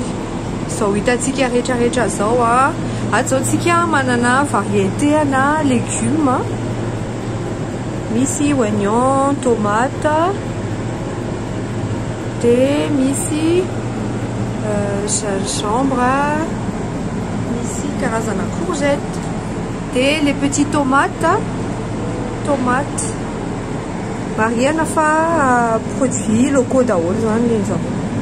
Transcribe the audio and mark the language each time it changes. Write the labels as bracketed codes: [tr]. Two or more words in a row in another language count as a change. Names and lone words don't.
[mg] Izao hitantsika rehetrarehetra zao a. Ataontsika manana variété na légumes. Misy [fr] oignon, tomate. [mg] Dia misy gingembre. Misy karazana courgette. [fr] Dia les petits tomates. [mg] Mariana fa [fr] produits locaux [mg] daholo zany ny zareo.